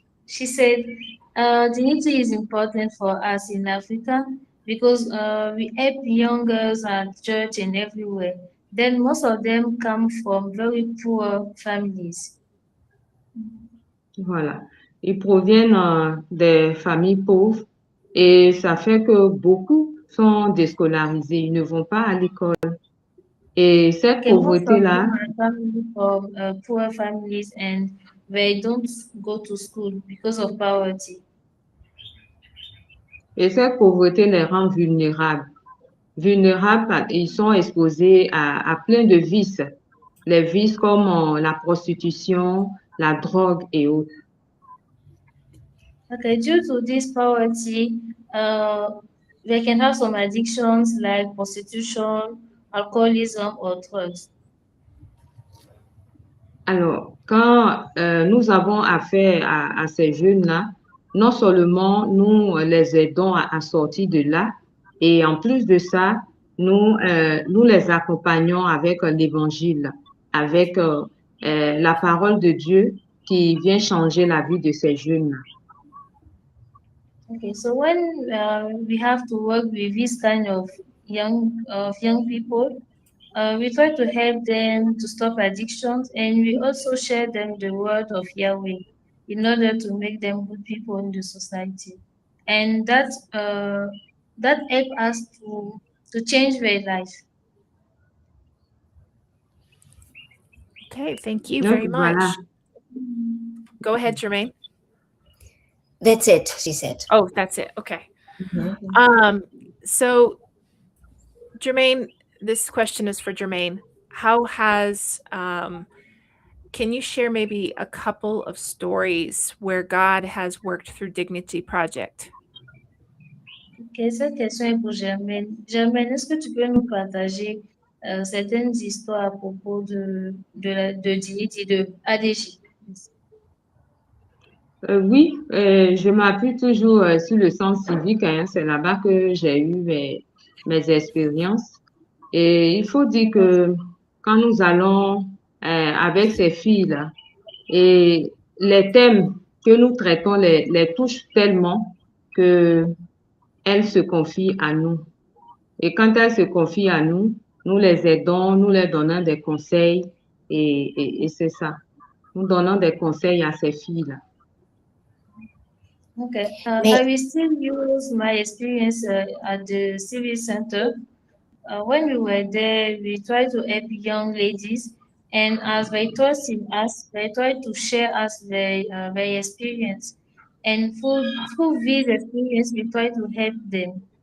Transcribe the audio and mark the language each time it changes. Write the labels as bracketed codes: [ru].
[en] She said, dignity is important for us in Africa because we help young girls at church and everywhere. Then most of them come from very poor families. [fr] Voilà. Ils proviennent des familles pauvres et ça fait que beaucoup sont déscolarisés. Ils ne vont pas à l'école. Et cette pauvreté-là, [en] from poor families and they don't go to school because of poverty. [fr] et cette pauvreté les rend vulnérables. Vulnérables, ils sont exposés à plein de vices. Les vices comme la prostitution, la drogue et autres. [en] Okay, due to this poverty, they can have some addictions like prostitution, alcoholism, or drugs. [fr] Alors, quand nous avons affaire à ces jeunes-là, non seulement nous les aidons à sortir de là, et en plus de ça, nous les accompagnons avec l'Évangile, avec la parole de Dieu qui vient changer la vie de ces jeunes. [en] Okay, so when we have to work with this kind of young people, we try to help them to stop addictions, and we also share them the word of Yahweh in order to make them good people in the society, and that help us to change their life. Okay, thank you very much. [fr] Voilà. [en] Go ahead, Jermaine. That's it, she said. Oh, that's it. Okay. So, Jermaine, this question is for Jermaine. How has, can you share maybe a couple of stories where God has worked through Dignity Project? [fr] Ok, cette question est pour Germaine. Germaine, est-ce que tu peux nous partager certaines histoires à propos de Dignity, de ADJ? Oui, je m'appuie toujours sur le sens civique. Hein, c'est là-bas que j'ai eu mes expériences. Et il faut dire que quand nous allons avec ces filles-là, et les thèmes que nous traitons les touchent tellement que elles se confient à nous. Et quand elles se confient à nous, nous les aidons, nous leur donnons des conseils et c'est ça. nous donnons des conseils à ces filles-là. [en] Okay. May- I will still use my experience at the Civic Center. When we were there, we tried to help young ladies, and as they trusted us, they tried to share us their experience. And through this experience, we try to help them.